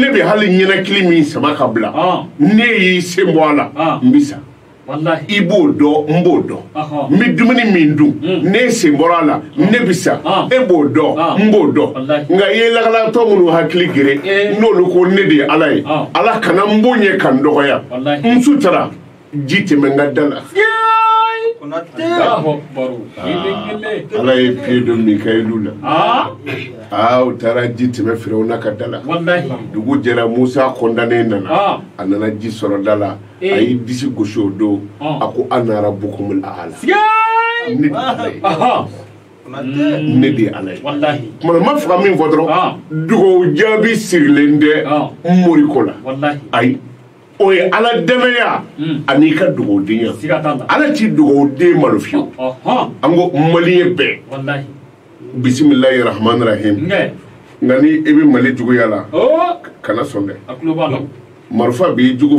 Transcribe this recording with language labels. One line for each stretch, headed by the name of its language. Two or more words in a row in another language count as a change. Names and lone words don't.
Bambara: bɛ hali ɲɛnakili min sama ka bila ne y'i sen bɔ a la n bɛ sa i b'o dɔn n b'o dɔn n bɛ dumuni min dun ne sen bɔra a la ne bɛ sa e b'o dɔn n b'o dɔn nka i ye lakalatɔ minnu hakili gere n'olu ko ne de ye Ala ye Ala kana n bonya ka n dɔgɔya n sutura ji tɛmɛ n ka da la Ala ye pied dɔ Mikayilu la u taara ji tɛmɛ Firawuna ka da la dugu jɛra Musa kɔndannen nana a nana ji sɔrɔ da la a y'i disi gosi o don a ko
Arabic: أنا ربكم الأعلى
Bambara: ne de ye Ala ye kuma ma faga min fɔ dɔrɔn dugawu jaabi sirilen tɛ n mori ko la ayi o ye Ala dɛmɛya ani ka dugawudenya Ala t'i dugawuden malo fiyewu an ko maliyɛn bɛɛ
Arabic: بسم الله الرحمن الرحيم
Bambara: nka ni i bɛ Mali juguya la kana sɔn dɛ marifa b'i jugu